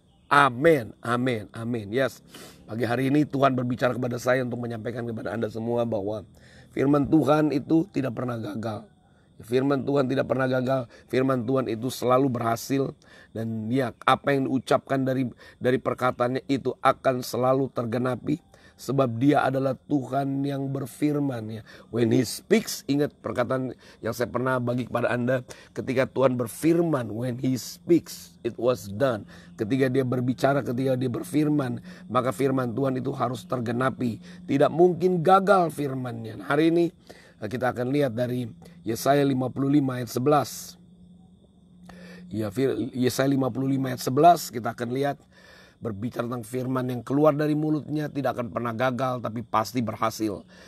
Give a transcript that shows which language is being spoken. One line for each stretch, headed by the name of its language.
Indonesian: Amin, amin, amin. Yes, pagi hari ini Tuhan berbicara kepada saya untuk menyampaikan kepada Anda semua bahwa firman Tuhan itu tidak pernah gagal. Firman Tuhan tidak pernah gagal. Firman Tuhan itu selalu berhasil. Dan ya, apa yang diucapkan dari perkataannya itu akan selalu tergenapi. Sebab Dia adalah Tuhan yang berfirman, ya.
English: When He speaks,
Indonesian: ingat perkataan yang saya pernah bagi kepada Anda. Ketika Tuhan berfirman,
English: when He speaks, it was done.
Indonesian: Ketika Dia berbicara, ketika Dia berfirman, maka firman Tuhan itu harus tergenapi. Tidak mungkin gagal firman-Nya. Hari ini kita akan lihat dari Yesaya 55 ayat 11. Ya, Yesaya 55 ayat 11 kita akan lihat berbicara tentang firman yang keluar dari mulutnya tidak akan pernah gagal, tapi pasti berhasil.